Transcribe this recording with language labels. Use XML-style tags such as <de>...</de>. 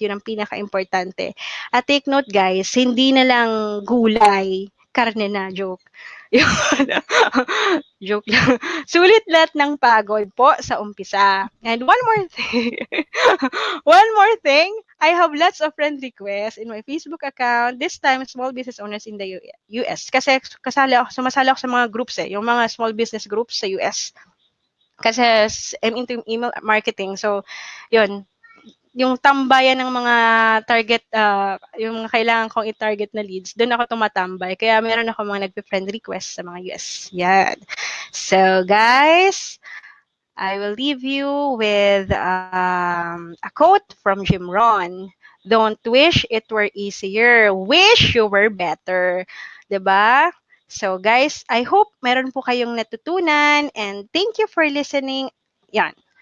<tl>Yun ang pinaka-importante. At</tl> <en>take note, guys,</en> <tl>hindi na lang gulay, karne na, joke. Yun. Joke lang. Sulit lahat ng pagod po sa umpisa.</tl> <en>And one more thing. One more thing. I have lots of friend requests in my Facebook account. This time, small business owners in the US.</en> <tl>Kasi sumasali ako sa mga groups eh. Yung mga</tl> <en>small business groups sa US. Kasi I'm into email marketing.</en> <tl>So, yun. Yung tambayan ng mga target, yung mga kailangan kong i-target na leads, doon ako tumatambay. Kaya meron ako mga nagpe-friend request sa mga US. Yan.</tl> <en>So, guys, I will leave you with a quote from Jim Rohn. Don't wish it were easier. Wish you were better.</en> <tl>'Di ba?</tl> <en>So guys, I hope</en> <tl>meron po kayong natutunan</tl> <en>and thank you for listening.</en> <tl>Yan.</tl>